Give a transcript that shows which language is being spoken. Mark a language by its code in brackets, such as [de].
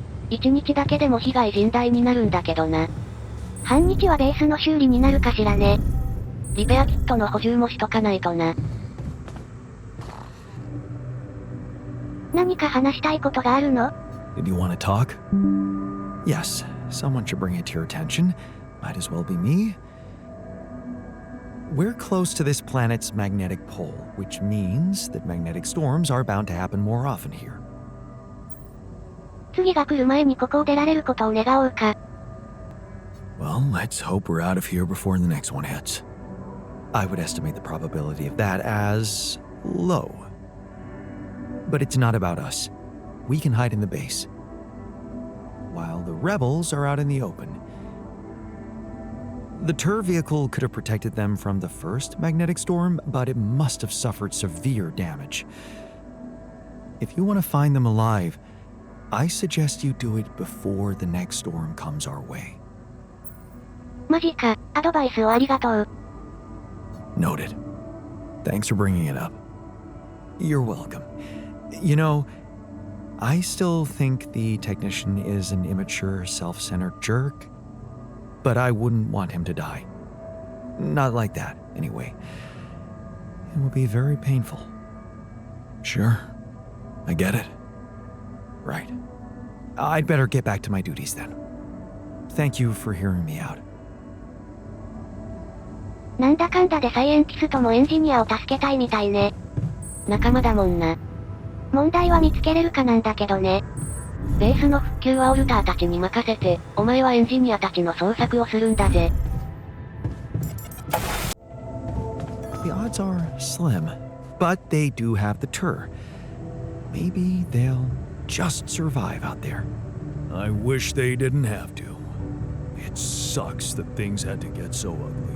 [ja] 1日だけでも被害甚大になるんだけどな。半日はベースの修理になるかしらね。リペアキットの補充もしとかないとな。何か話したいことがあるの？ [en] Did you want to talk? Yes, someone should bring it to your attention. Might as well be me. We're close to this planet's magnetic pole, which means that magnetic storms are bound to happen more often here. [ja] 次が来る前にここを出られることを願おうか。 [en] Well, let's hope we're out of here before the next one hits. I would estimate the probability of that as low. But it's not about us. We can hide in the base, while the rebels are out in the open. The Tur vehicle could have protected them from the first magnetic storm, but it must have suffered severe damage. If you want to find them alive, I suggest you do it before the next storm comes our way. [ja] マジか、アドバイスをありがとう。 [en] Noted. Thanks for bringing it up. You're welcome. You know, I still think the technician is an immature, self-centered jerk, but I wouldn't want him to die. Not like that, anyway. It would be very painful. Sure. I get it. Right. I'd better get back to my duties then. Thank you for hearing me out. [ja] なんだかんだでサイエンティストもエンジニアを助けたいみたいね。仲間だもんな。問題は見つけれるかなんだけどね。ベースの復旧はオルターたちに任せて、お前はエンジニアたちの捜索をするんだぜ。 [en] The odds are slim, but they do have the Tur. Maybe they'll just survive out there. I wish they didn't have to. It sucks that things had to get so ugly.